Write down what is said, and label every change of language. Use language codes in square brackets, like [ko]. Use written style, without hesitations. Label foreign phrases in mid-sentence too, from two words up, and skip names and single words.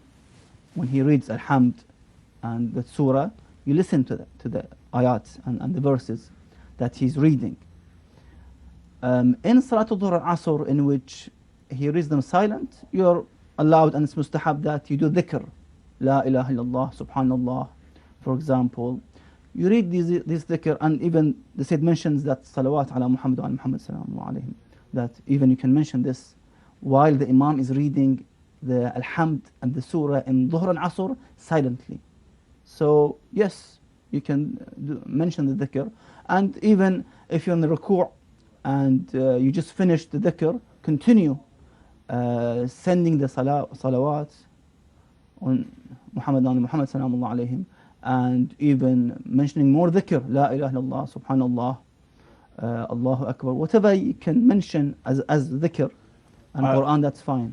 [en] When he reads Alhamd and the surah, you listen to the ayat and the verses that he's reading. In [ar] صلاة الظهر العصر, [en] in which he reads them silent, you're allowed, and it's mustahab that you do dhikr. [ar] لا إله إلا الله، سبحان الله, [en] for example. You read this dhikr, and even the Sayyid mentions that [ar] صلوات على محمد و محمد صلى الله عليهم, [en] that even you can mention this while the Imam is reading the Alhamd and the Surah in Dhuhr and Asr silently. So yes, you can mention the dhikr, and even if you're in the ruku' and you just finished the dhikr, continue sending the salawat on Muhammad and Muhammad [ar] صلى الله عليهم, [en] and even mentioning more dhikr, [ar] لا إله إلا الله، سبحان الله، الله أكبر, [en] whatever you can mention as dhikr and Quran, that's fine.